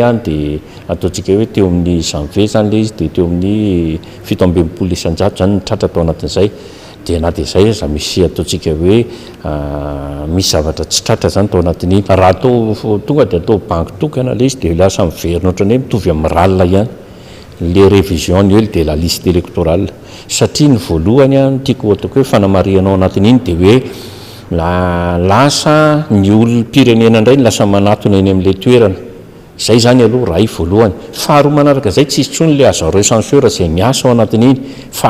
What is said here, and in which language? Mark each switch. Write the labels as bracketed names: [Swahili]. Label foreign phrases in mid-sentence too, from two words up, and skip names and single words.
[Malagasy] dia ataontsika hoe teo amin'ny janvier zany le izy dia teo amin'ny 17 isanjato zany ny tratra tao anatin'izay dia na dia izay aza misy ataontsika hoe misy zavatra tsy tratra zany tao anatin'iny raha atao tonga dia atao banky tokana le izy dia lasa miverina ohatrany hoe mitovy amin'ny ralina ihany [French] les révisions annuelles de la liste électorale [Malagasy] satria ny voalohany tiako ataoko hoe fanamarianao anatin'iny dia hoe lasa ny olom-pirenena indray lasa manatona eny amin'ilay toerana izay zany aloha raha voalohany faharoa manaraka izay tsy isy tsony le azo recenseur izay miasa ao anatin'iny fa